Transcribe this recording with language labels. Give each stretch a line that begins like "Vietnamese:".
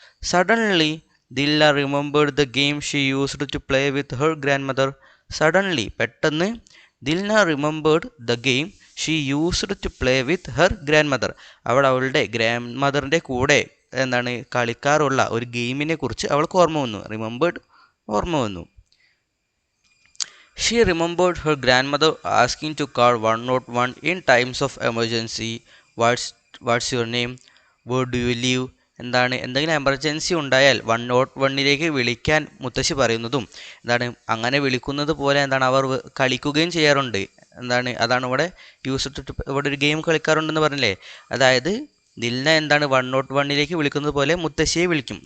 English: Suddenly Dilna remembered the game she used to play with her grandmother.
Malayalam: Suddenly പെട്ടെന്ന് Dilna
English: remembered the game she used to play with her grandmother,
Malayalam: അവൾ അവളുടെ grand മദറിൻ്റെ കൂടെ എന്താണ് കളിക്കാറുള്ള ഒരു ഗെയിമിനെ കുറിച്ച് അവൾക്ക് ഓർമ്മ വന്നു. റിമെമ്പേർഡ് ഓർമ്മ വന്നു.
English: She remembered her grandmother asking to call 101 in times of emergency. What's your name? Where do you live?
Malayalam: എന്താണ് എന്തെങ്കിലും എമർജൻസി ഉണ്ടായാൽ 101ലേക്ക് വിളിക്കാൻ മുത്തശ്ശി പറയുന്നതും എന്താണ് അങ്ങനെ വിളിക്കുന്നത് പോലെ എന്താണ് അവർ കളിക്കുകയും ചെയ്യാറുണ്ട്. എന്താണ് അതാണ് ഇവിടെ യൂസ് ടു, ഇവിടെ ഒരു ഗെയിം കളിക്കാറുണ്ടെന്ന് പറഞ്ഞില്ലേ. അതായത് ദിൽന എന്താണ് 101ലേക്ക് വിളിക്കുന്നത് പോലെ മുത്തശ്ശിയെ വിളിക്കും.